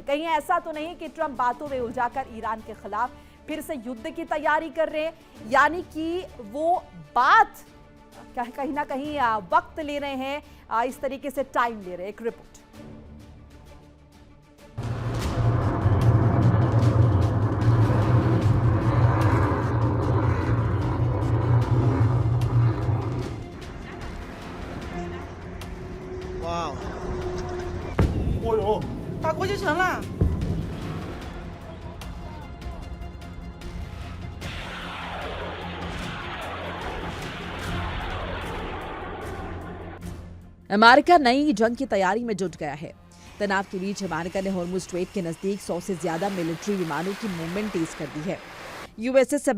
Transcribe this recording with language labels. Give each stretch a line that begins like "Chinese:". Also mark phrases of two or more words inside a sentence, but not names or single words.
Hindi: कहीं ऐसा तो नहीं कि ट्रंप बातों में उलझाकर ईरान के खिलाफ फिर से युद्ध की तैयारी कर रहे हैं, यानी कि वो बात कहीं ना कहीं वक्त ले रहे हैं, इस तरीके से टाइम ले रहे हैं। एक रिपोर्ट। वाह, 哦呦，
Chinese: 打过就成了。
Hindi: अमेरिका नई जंग की तैयारी में जुट गया है। तनाव के बीच अमेरिका ने हॉर्मुज़ स्ट्रेट के नजदीक 100 से ज्यादा मिलिट्री विमानों की मूवमेंट तेज कर दी है।